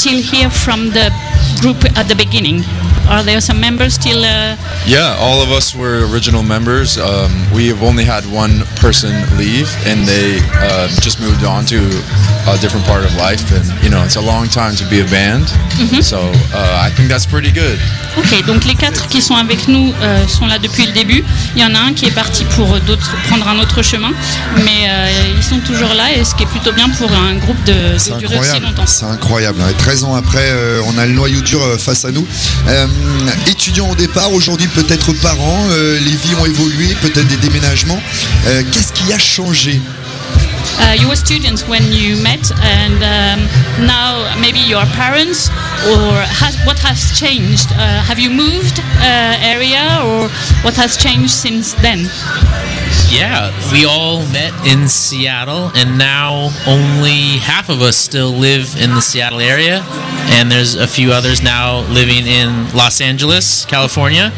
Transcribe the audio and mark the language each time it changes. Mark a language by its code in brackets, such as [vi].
[en] still here from the group at the beginning? Are there some members still? Yeah, all of us were original members. We have only had one person leave, and they just moved on to a different part of life. And you know, it's a long time to be a band. Mm-hmm. So I think that's pretty good. [fr] Okay, donc les quatre qui sont avec nous sont là depuis le début. Il y en a un qui est parti pour d'autres prendre un autre chemin, mais ils sont toujours là, et ce qui est plutôt bien pour un groupe de durer aussi longtemps. C'est incroyable. Et 13 ans après, on a le noyau dur face à nous. Étudiants au départ, aujourd'hui peut-être parents, les vies ont évolué, peut-être des déménagements. Qu'est-ce qui a changé? [en] You were students when you met, and now maybe you are parents. Or what has changed? Have you moved area, or what has changed since then? Yeah, we all met in Seattle, and now only half of us still live in the Seattle area, and there's a few others now living in Los Angeles, California.